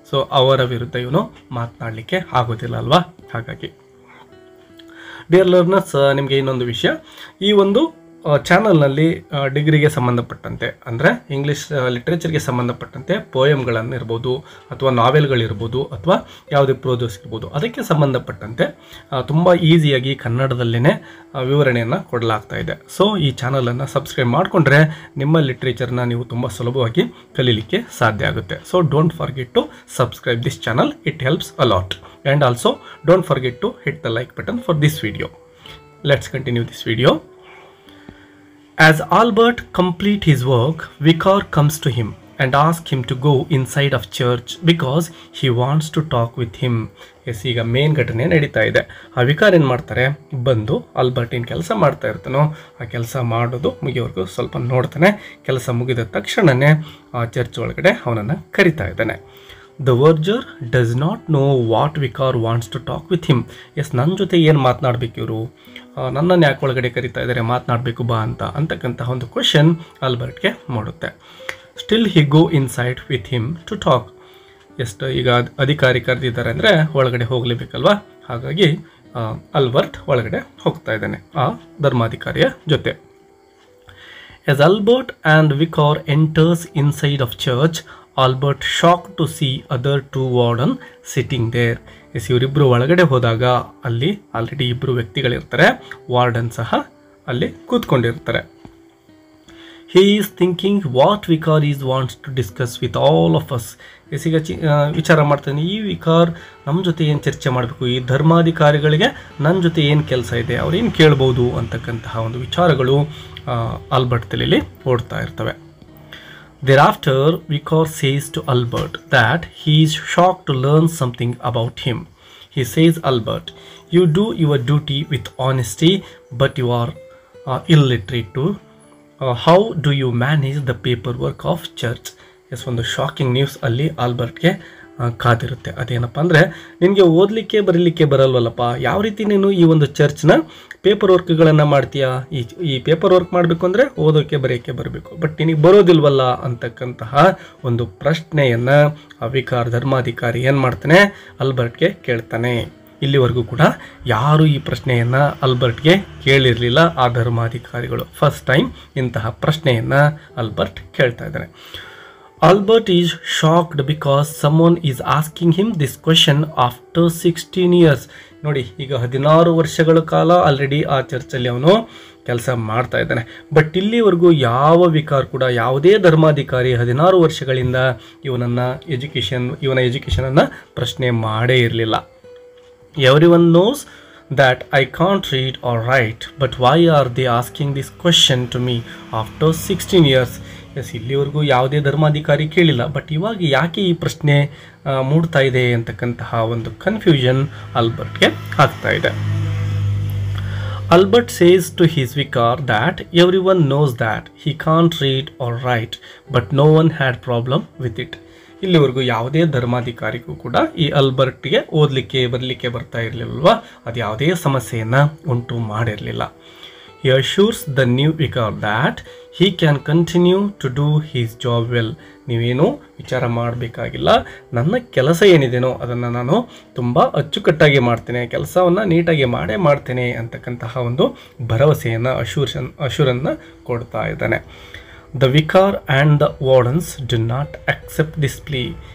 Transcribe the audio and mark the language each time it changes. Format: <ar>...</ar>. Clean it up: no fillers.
<kn>So ಅವರ ವಿರುದ್ಧ ಇವನು ಮಾತನಾಡಲಿಕ್ಕೆ ಆಗೋದಿಲ್ಲ ಅಲ್ವಾ. ಹಾಗಾಗಿ ಡಿಯರ್ ಲರ್ನರ್ಸ್, ನಿಮಗೆ ಇನ್ನೊಂದು ವಿಷಯ, ಈ ಒಂದು ಚಾನಲ್ನಲ್ಲಿ ಡಿಗ್ರಿಗೆ ಸಂಬಂಧಪಟ್ಟಂತೆ ಅಂದರೆ ಇಂಗ್ಲೀಷ್ ಲಿಟ್ರೇಚರ್ಗೆ ಸಂಬಂಧಪಟ್ಟಂತೆ ಪೋಯಮ್ಗಳನ್ನು ಇರ್ಬೋದು ಅಥವಾ ನಾವೆಲ್ಗಳಿರ್ಬೋದು ಅಥವಾ ಯಾವುದೇ ಪ್ರೋಜೋಸ್ ಇರ್ಬೋದು, ಅದಕ್ಕೆ ಸಂಬಂಧಪಟ್ಟಂತೆ ತುಂಬ ಈಸಿಯಾಗಿ ಕನ್ನಡದಲ್ಲೇ ವಿವರಣೆಯನ್ನು ಕೊಡಲಾಗ್ತಾ ಇದೆ. ಸೊ ಈ ಚಾನಲನ್ನು ಸಬ್ಸ್ಕ್ರೈಬ್ ಮಾಡಿಕೊಂಡ್ರೆ ನಿಮ್ಮ ಲಿಟ್ರೇಚರ್ನ ನೀವು ತುಂಬ ಸುಲಭವಾಗಿ ಕಲೀಲಿಕ್ಕೆ ಸಾಧ್ಯ ಆಗುತ್ತೆ.</kn> <en>So don't forget to subscribe this channel, it helps a lot. And also don't forget to hit the like button for this video. Let's continue this video. As Albert complete his work, Vicar comes to him and asks him to go inside of church because he wants to talk with him.</en> <kn>S, ಈಗ main ಘಟನೆ ನಡೀತಾ ಇದೆ. ಆ vicar ಏನು ಮಾಡ್ತಾರೆ, ಬಂದು Albert ಏನು ಕೆಲಸ ಮಾಡ್ತಾ ಇರ್ತಾನೋ ಆ ಕೆಲಸ ಮಾಡೋದು ಮುಗಿಯೋವರೆಗೂ ಸ್ವಲ್ಪ ನೋಡ್ತಾನೆ. ಕೆಲಸ ಮುಗಿದ ತಕ್ಷಣವೇ ಆ ಚರ್ಚ್ ಒಳಗಡೆ ಅವನನ್ನು ಕರಿತಾ ಇದ್ದಾನೆ.</kn> <en>The verger does not know what vicar wants to talk with him.</en> <kn>S, ನನ್ನ ಜೊತೆ ಏನು ಮಾತನಾಡಬೇಕು ಇವರು, ನನ್ನನ್ನು ಯಾಕೆ ಒಳಗಡೆ ಕರಿತಾ ಇದ್ದಾರೆ, ಮಾತನಾಡಬೇಕು ಬಾ ಅಂತಕ್ಕಂತಹ ಒಂದು ಕ್ವೆಶನ್ ಆಲ್ಬರ್ಟ್ಗೆ ಮಾಡುತ್ತೆ.</kn> <en>Still he go inside with him to talk.</en> <kn>ಎಷ್ಟು ಈಗ ಅಧಿಕಾರಿ ಕರೆದಿದ್ದಾರೆ ಅಂದರೆ ಒಳಗಡೆ ಹೋಗಲೇಬೇಕಲ್ವಾ. ಹಾಗಾಗಿ ಆಲ್ಬರ್ಟ್ ಒಳಗಡೆ ಹೋಗ್ತಾ ಇದ್ದಾನೆ ಆ ಧರ್ಮಾಧಿಕಾರಿಯ ಜೊತೆ.</kn> <en>As Albert and Vicar enters inside of church, Albert shock to see other to warden sitting there.</en> <kn>S, ಇವರಿಬ್ಬರು ಒಳಗಡೆ ಹೋದಾಗ ಅಲ್ಲಿ ಆಲ್ರೆಡಿ ಇಬ್ಬರು ವ್ಯಕ್ತಿಗಳಿರ್ತಾರೆ, ವಾರ್ಡನ್ ಸಹ ಅಲ್ಲಿ ಕೂತ್ಕೊಂಡಿರ್ತಾರೆ.</kn> <en>He is thinking what Vikar is wants to discuss with all of us.</en> <kn>ಈಗ ವಿಚಾರ ಮಾಡ್ತಾನೆ, ಈ ವಿಕಾರ್ ನಮ್ಮ ಜೊತೆ ಏನು ಚರ್ಚೆ ಮಾಡಬೇಕು, ಈ ಧರ್ಮಾಧಿಕಾರಿಗಳಿಗೆ ನನ್ನ ಜೊತೆ ಏನು ಕೆಲಸ ಇದೆ, ಅವ್ರೇನು ಕೇಳ್ಬೋದು ಅಂತಕ್ಕಂತಹ ಒಂದು ವಿಚಾರಗಳು ಆಲ್ಬರ್ಟ್ ತಲೆಯಲ್ಲಿ ಓಡ್ತಾ ಇರ್ತವೆ.</kn> <en>Thereafter, Vikar says to Albert that he is shocked to learn something about him. He says, Albert, you do your duty with honesty, but you are illiterate too. How do you manage the paperwork of church?</en> <kn>S, ಒಂದು shocking news ಅಲ್ಲಿ ಆಲ್ಬರ್ಟ್ಗೆ ಕಾದಿರುತ್ತೆ. ಅದೇನಪ್ಪ ಅಂದರೆ, ನಿನಗೆ ಓದಲಿಕ್ಕೆ ಬರೀಲಿಕ್ಕೆ ಬರಲ್ವಲ್ಲಪ್ಪ, ಯಾವ ರೀತಿ ನೀನು ಈ ಒಂದು ಚರ್ಚ್ನ ಪೇಪರ್ ವರ್ಕ್ಗಳನ್ನು ಮಾಡ್ತೀಯಾ? ಈ ಪೇಪರ್ ವರ್ಕ್ ಮಾಡಬೇಕು ಅಂದರೆ ಓದೋಕ್ಕೆ ಬರೆಯೋಕ್ಕೆ ಬರಬೇಕು, ಬಟ್ ನಿನಗೆ ಬರೋದಿಲ್ವಲ್ಲ ಅಂತಕ್ಕಂತಹ ಒಂದು ಪ್ರಶ್ನೆಯನ್ನು ಆ ವಿಕಾರ್ ಧರ್ಮಾಧಿಕಾರಿ ಏನು ಮಾಡ್ತಾನೆ, ಆಲ್ಬರ್ಟ್ಗೆ ಕೇಳ್ತಾನೆ. ಇಲ್ಲಿವರೆಗೂ ಕೂಡ ಯಾರು ಈ ಪ್ರಶ್ನೆಯನ್ನು ಆಲ್ಬರ್ಟ್ಗೆ ಕೇಳಿರಲಿಲ್ಲ, ಆ ಧರ್ಮಾಧಿಕಾರಿಗಳು ಫಸ್ಟ್ ಟೈಮ್ ಇಂತಹ ಪ್ರಶ್ನೆಯನ್ನು ಆಲ್ಬರ್ಟ್ ಕೇಳ್ತಾ ಇದ್ದಾನೆ.</kn> <en>Albert is shocked because someone is asking him this question after 16 years.</en> <kn>ನೋಡಿ, ಈಗ 16 ವರ್ಷಗಳ ಕಾಲ ಆಲ್ರೆಡಿ ಆ ಚರ್ಚಲ್ಲಿ ಅವನು ಕೆಲಸ ಮಾಡ್ತಾ ಇದ್ದಾನೆ. ಬಟ್ ಇಲ್ಲಿವರೆಗೂ ಯಾವ ವಿಕಾರ್ ಕೂಡ, ಯಾವುದೇ ಧರ್ಮಾಧಿಕಾರಿ 16 ವರ್ಷಗಳಿಂದ ಇವನ ಎಜುಕೇಷನನ್ನು ಪ್ರಶ್ನೆ ಮಾಡೇ ಇರಲಿಲ್ಲ.</kn> <en>Everyone knows that I can't read or write, but why are they asking this question to me after 16 years?</en> <kn>S, ಇಲ್ಲಿವರೆಗೂ ಯಾವುದೇ ಧರ್ಮಾಧಿಕಾರಿ ಕೇಳಿಲ್ಲ, ಬಟ್ ಇವಾಗ ಯಾಕೆ ಈ ಪ್ರಶ್ನೆ ಮೂಡ್ತಾ ಇದೆ ಅಂತಕ್ಕಂತಹ ಒಂದು ಕನ್ಫ್ಯೂಷನ್ ಆಲ್ಬರ್ಟ್ಗೆ ಆಗ್ತಾ ಇದೆ.</kn> <en>Albert says to his vicar that everyone knows that he can't read or write, but no one had problem with it.</en> <kn>ಇಲ್ಲಿವರೆಗೂ ಯಾವುದೇ ಧರ್ಮಾಧಿಕಾರಿಗೂ ಕೂಡ ಈ ಆಲ್ಬರ್ಟ್ಗೆ ಓದಲಿಕ್ಕೆ ಬರಲಿಕ್ಕೆ ಬರ್ತಾ ಇರಲಿಲ್ವಾ, ಅದು ಯಾವುದೇ ಸಮಸ್ಯೆಯನ್ನು ಉಂಟು ಮಾಡಿರಲಿಲ್ಲ.</kn> <en>He assures the new vicar that he can continue to do his job well.</en> <kn>ನೀವೇನು ವಿಚಾರ ಮಾಡಬೇಕಾಗಿಲ್ಲ, ನನ್ನ ಕೆಲಸ ಏನಿದೆನೋ ಅದನ್ನು ನಾನು ತುಂಬ ಅಚ್ಚುಕಟ್ಟಾಗಿ ಮಾಡ್ತೇನೆ, ಕೆಲಸವನ್ನು ನೀಟಾಗಿ ಮಾಡ್ತೇನೆ ಅಂತಕ್ಕಂತಹ ಒಂದು ಭರವಸೆಯನ್ನು ಅಶೂರನ್ನು ಕೊಡ್ತಾ ಇದ್ದಾನೆ.</kn> <en>The vicar and the wardens do not accept this plea.</en>